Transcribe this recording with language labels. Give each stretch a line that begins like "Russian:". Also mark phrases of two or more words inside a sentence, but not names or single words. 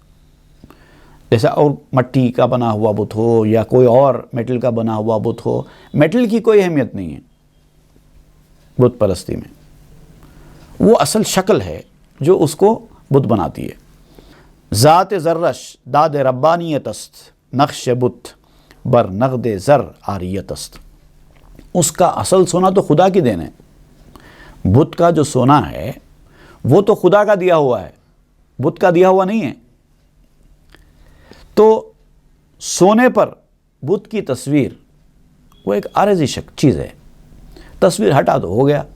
Urdu: جیسا اور مٹی کا بنا ہوا بت ہو یا کوئی اور میٹل کا بنا ہوا بت ہو، میٹل کی کوئی اہمیت نہیں ہے بت پرستی میں. وہ اصل شکل ہے جو اس کو بت بناتی ہے.
Persian: ذات زرش داد ربانیت است نقش بت بر نقد زر آریت است.
Urdu: اس کا اصل سونا تو خدا کی دین ہے. بت کا جو سونا ہے وہ تو خدا کا دیا ہوا ہے، بت کا دیا ہوا نہیں ہے. تو سونے پر بت کی تصویر وہ ایک عارضی چیز ہے، تصویر ہٹا دو، ہو گیا.